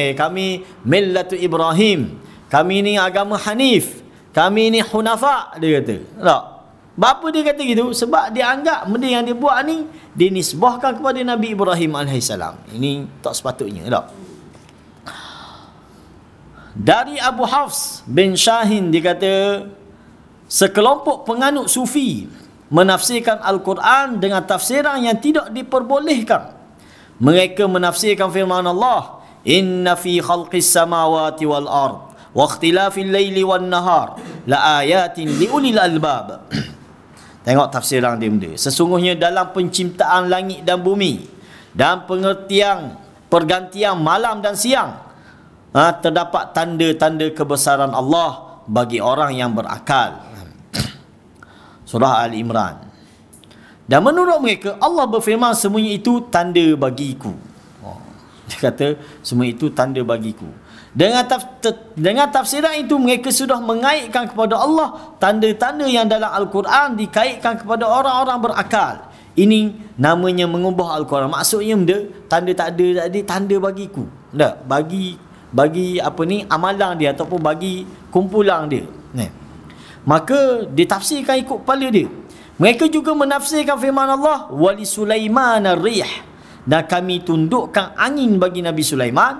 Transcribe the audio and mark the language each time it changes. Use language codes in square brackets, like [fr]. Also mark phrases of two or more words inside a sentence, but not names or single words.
[ms] Kami millatu Ibrahim, kami ni agama Hanif, kami ni Hunafa, dia kata. Tak? Apa dia kata gitu? Sebab dia anggap benda yang dia buat ni dinisbahkan kepada Nabi Ibrahim AS. Ini tak sepatutnya. Tak? Dari Abu Hafs bin Syahin dia kata, sekelompok penganut sufi menafsirkan Al-Quran dengan tafsiran yang tidak diperbolehkan. Mereka menafsirkan firman Allah, [ar] إن في خلق السماوات والأرض واختلاف الليل والنهار لآيات لأولي الألباب. [ms] Tengok tafsiran dia benda. Sesungguhnya dalam penciptaan langit dan bumi dan pengertian pergantian malam dan siang, terdapat tanda-tanda kebesaran Allah bagi orang yang berakal. Surah Ali Imran. Dan menurut mereka Allah berfirman semuanya itu tanda bagiku. Dia kata semua itu tanda bagiku. Dengan tafsiran itu mereka sudah mengaitkan kepada Allah tanda-tanda yang dalam Al-Quran dikaitkan kepada orang-orang berakal. Ini namanya mengubah Al-Quran. Maksudnya benda tanda tak ada tadi, tanda bagiku. Tak? Bagi amalan dia ataupun bagi kumpulan dia. Maka ditafsirkan ikut kepala dia. Mereka juga menafsirkan firman Allah, [ar] ولسليمان الريح, [ms] dan kami tundukkan angin bagi Nabi Sulaiman.